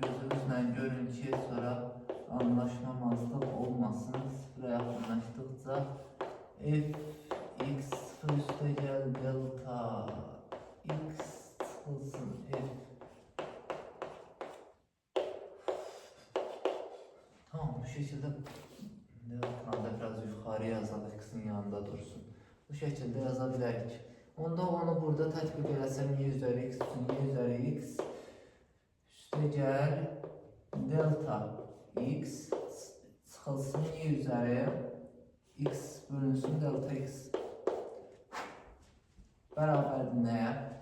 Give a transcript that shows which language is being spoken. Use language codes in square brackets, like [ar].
[az] gözünüzlə görün ki, sonra anlaşmamazlıq olmasın. Sıfıra yaxınlaşdıqca f(x) sıfır üstə gəl delta x çıxılsın f. [tr] Tamam, bu şekilde delta'da biraz yukarı yazalım, x'in yanında dursun. Bu şekilde yazabiliriz. [az] Onda onu burada tətbiq eləsəm y üzəri x üçün y üzəri x üstə gəl delta x çıxılsın y üzəri x bölünsün delta x bərabərdir nəyə?